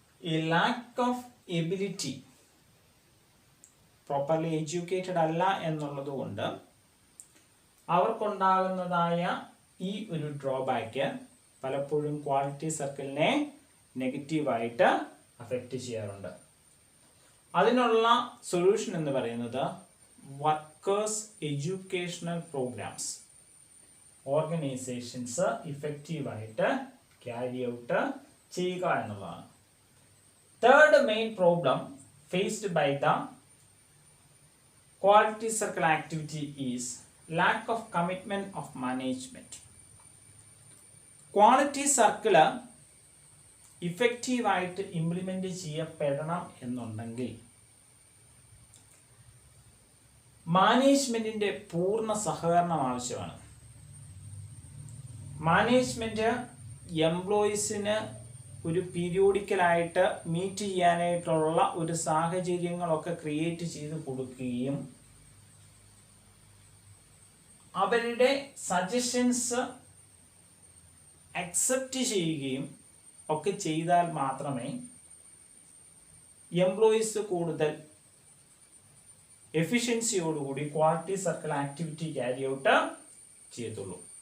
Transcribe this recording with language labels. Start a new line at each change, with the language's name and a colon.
Malayalam: ഈ lack of ability, properly educated അല്ല എന്നുള്ളത് കൊണ്ട് അവർക്കുണ്ടാകുന്നതായ ഈ ഒരു ഡ്രോബാക്ക് പലപ്പോഴും ക്വാളിറ്റി സർക്കിളിനെ നെഗറ്റീവായിട്ട് അഫക്റ്റ് ചെയ്യാറുണ്ട്. അതിനുള്ള സൊല്യൂഷൻ എന്ന് പറയുന്നത് workers educational programmes organisations ഇഫക്റ്റീവായിട്ട് carry out ചെയ്യുക എന്നുള്ളതാണ്.
English: Third main problem faced by the quality circle activity is lack of commitment of management.
Malayalam: Quality circle ഇഫക്റ്റീവായിട്ട് implement ചെയ്യപ്പെടണം എന്നുണ്ടെങ്കിൽ മാനേജ്മെന്റിന്റെ പൂർണ്ണ സഹകരണം ആവശ്യമാണ്. മാനേജ്മെന്റ് എംപ്ലോയീസിന് ഒരു പീരിയോഡിക്കലായിട്ട് മീറ്റ് ചെയ്യാനായിട്ടുള്ള ഒരു സാഹചര്യങ്ങളൊക്കെ ക്രിയേറ്റ് ചെയ്ത് കൊടുക്കുകയും അവരുടെ സജഷൻസ് അക്സെപ്റ്റ് ചെയ്യുകയും ഒക്കെ ചെയ്താൽ മാത്രമേ എംപ്ലോയീസ് കൂടുതൽ എഫിഷ്യൻസിയോടുകൂടി quality circle activity carry out ചെയ്യത്തുള്ളൂ.